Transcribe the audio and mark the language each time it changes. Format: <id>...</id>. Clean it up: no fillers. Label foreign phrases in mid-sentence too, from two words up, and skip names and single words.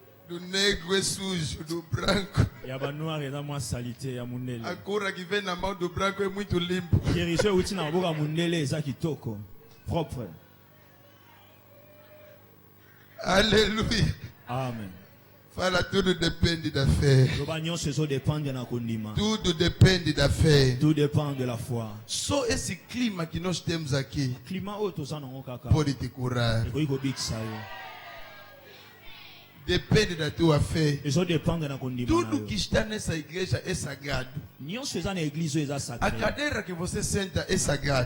<pt>Do negro é sujo, do branco.</pt> <ln>Yaba noir eza mwa salite ya mundele.</ln> <pt>A cura que vem na mão do branco é muito limpo.</pt> <ln>Guérison uti na boka mundele eza kitoko, propre.</ln> <fr>Alléluia.</fr> <ln>Amen.</ln> <pt>Fala, tudo depende da fé. Tudo depende da fé.</pt> <fr>Tout dépend de la foi.</fr> <pt>Só esse clima que nós temos aqui pode te curar. Depende da tua fé. Tudo que está nessa igreja é sagrado. A cadeira que você senta é sagrada.</pt>